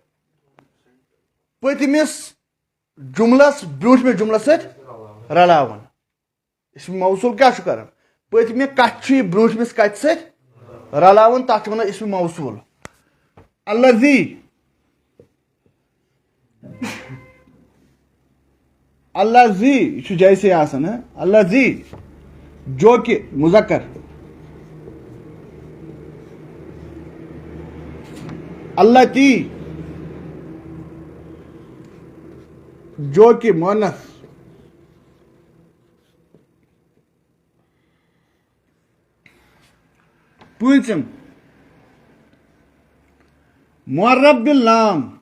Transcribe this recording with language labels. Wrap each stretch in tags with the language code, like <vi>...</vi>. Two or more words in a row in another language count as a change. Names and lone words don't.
<ks>پٔتمِس جملس برٛونٛٹھمِس جملس سۭتۍ رلاوان اسمِ موصوٗل کیٛاہ چھُ کران پٔتمہِ کتھِ چھُ یہِ برٛونٛٹھمِس کتھِ سۭتۍ رلاوان تتھ چھِ ونان اسمِ موصوٗل الذی یہ چھُ جیسے آسان الذی</ks> <ur>جو کہ</ur> <ks>مذکر اللتی</ks> <ur>جو کہ مؤنث</ur> <ks>پوٗنٛژِم معرب باللام</ks>